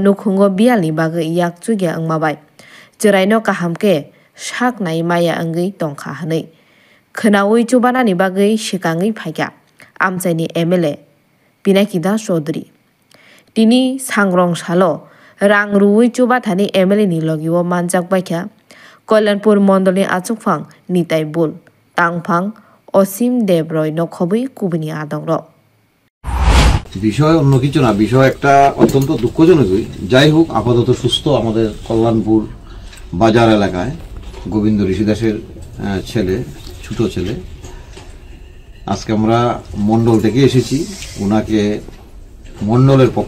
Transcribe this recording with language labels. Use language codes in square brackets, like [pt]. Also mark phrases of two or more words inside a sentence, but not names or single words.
[trp] nukhungo bialni bagai yak chugya angmabai jeraino kahamke shak nai maya angui tongkha hanai khnaui chubanani bagai sikangai phaikya amchaini MLA Pinaki Das Chaudhary tini sangrong salo rang ruwi chuba thani MLA ni logiwo manjak baikha Kollanpur mondolni achukphang Nitai Bul Tangphang Osim Debroy no khobui kubuni adongro [bn] বিষয় অন্য কিছু না বিষয় একটা অত্যন্ত দুঃখজনকই যাই হোক আপাতত সুস্থ আমাদের কল্যাণপুর বাজার এলাকায় গোবিন্দ ঋষি দাসের ছেলে ছোট ছেলে আজকে আমরা মণ্ডল থেকে এসেছি ওনাকে মণ্ডলের পক্ষ